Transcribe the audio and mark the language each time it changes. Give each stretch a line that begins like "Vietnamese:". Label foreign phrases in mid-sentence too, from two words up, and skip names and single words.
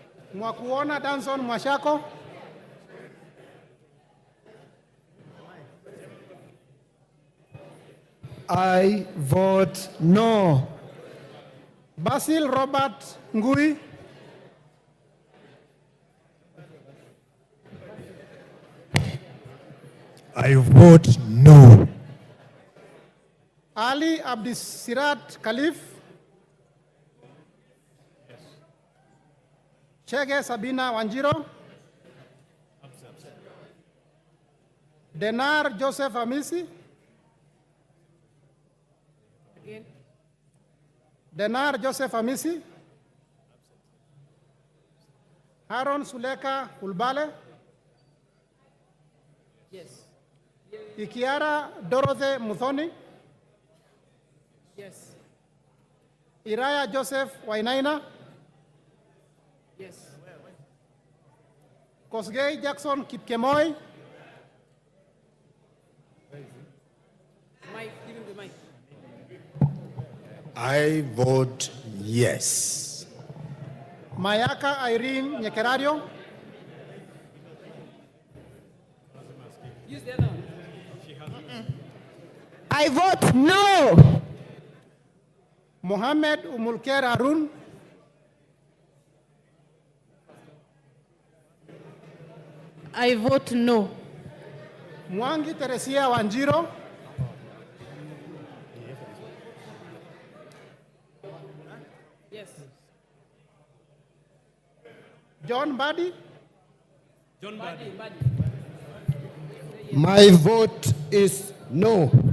English: Mwakuona Danson Mwashako. I vote no. Basil Robert Ngui. I vote no. Ali Abdisirat Khalif. Chege Sabina Wanjiro. Denar Joseph Amisi. Again. Denar Joseph Amisi. Haron Suleka Ulbale. Yes. Ikiara Dorothy Muthoni. Yes. Iraya Joseph Wainaina. Yes. Kosgei Jackson Kipkemoi. Mike, give him the mic. I vote yes. Mayaka Irene Nyekerario. Use the other one. I vote no. Mohammed Umulker Arun. I vote no. Mwangi Teresia Wanjiro. Yes. John Badi. John Buddy. My vote is no.